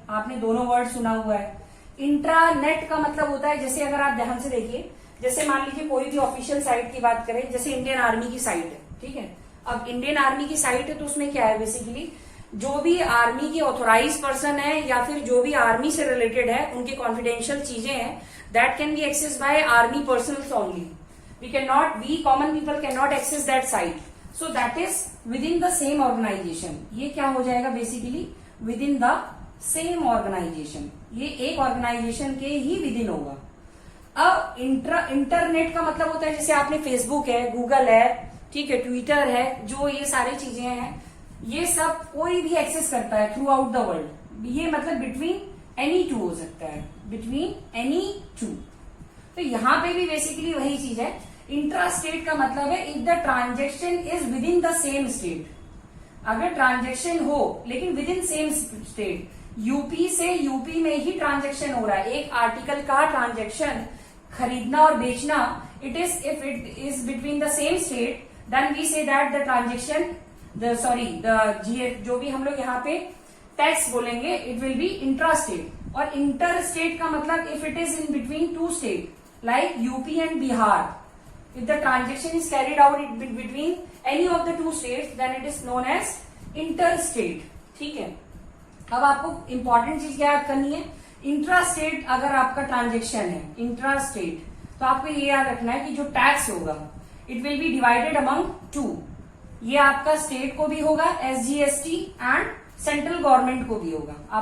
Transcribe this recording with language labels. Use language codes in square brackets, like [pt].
[hi] आपने दोनों वर्ड सुना हुआ है। इंट्रानेट का मतलब होता है, जैसे अगर आप ध्यान से देखिए, जैसे मान लीजिए कोई भी ऑफिशियल साइट की बात करें, जैसे इंडियन आर्मी की साइट है, ठीक है। अब इंडियन आर्मी की साइट है तो उसमें क्या है, बेसिकली जो भी आर्मी के ऑथोराइज पर्सन है या फिर जो भी आर्मी से रिलेटेड है उनके कॉन्फिडेंशियल चीजें हैं, [en] That can be access by army personnels only. we common people cannot access that site, so that is within the same organization। [hi] ये क्या हो जाएगा basically, [en] within the same organization, [hi] ये एक ऑर्गेनाइजेशन के ही विदिन होगा। अब इंटरनेट का मतलब होता है जैसे आपने फेसबुक है, गूगल है, ठीक है, ट्विटर है, जो ये सारी चीजें हैं ये सब कोई भी एक्सेस करता है थ्रू आउट द वर्ल्ड। ये मतलब बिटवीन एनी 2 हो सकता है, बिटवीन एनी 2। तो यहाँ पे भी बेसिकली वही चीज है। इंट्रा स्टेट का मतलब है [en] If the transaction is within the same state. [hi] अगर ट्रांजेक्शन हो लेकिन with in same state, UP से यूपी में ही ट्रांजेक्शन हो रहा है, एक आर्टिकल का ट्रांजेक्शन खरीदना और बेचना, [en] it is if it is between the same state then we say that the transaction [hi] जो भी हम लोग यहाँ पे टैक्स बोलेंगे [en] It will be intra state. [hi] और इंटर स्टेट का मतलब [en] if it is in between 2 state like UP and Bihar, if the transaction is carried out between any of the 2 states then it is known as interstate, [hi] ठीक है। अब आपको important चीज क्या याद करनी है, इंट्रा स्टेट अगर आपका ट्रांजेक्शन है इंट्रा स्टेट तो आपको ये याद रखना है कि जो टैक्स होगा [en] It will be divided among 2। [hi] ये आपका स्टेट को भी होगा SGST एंड सेंट्रल गवर्नमेंट को भी होगा।